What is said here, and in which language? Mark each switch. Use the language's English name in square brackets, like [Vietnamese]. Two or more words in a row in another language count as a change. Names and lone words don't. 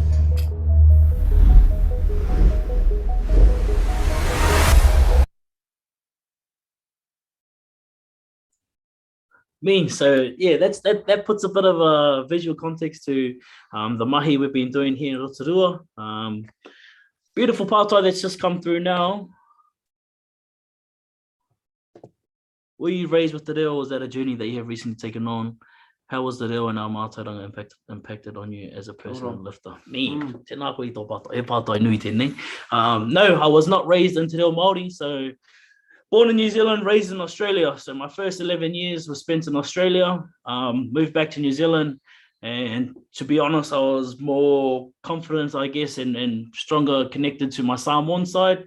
[English] So yeah, that puts a bit of a visual context to the mahi we've been doing here in Rotorua. Beautiful pātai that's just come through now. Were you raised with Te Reo, or was that a journey that you have recently taken on? How was Te Reo and our mātauranga impacted on you as a personal lifter? [Māori] Tēnā koe I tō pātai, e pātai nui tēnei. [English] No, I was not raised in Te Reo Māori, so born in New Zealand, raised in Australia. So my first 11 years was spent in Australia, moved back to New Zealand. And to be honest, I was more confident, I guess, and stronger connected to my Samoan side.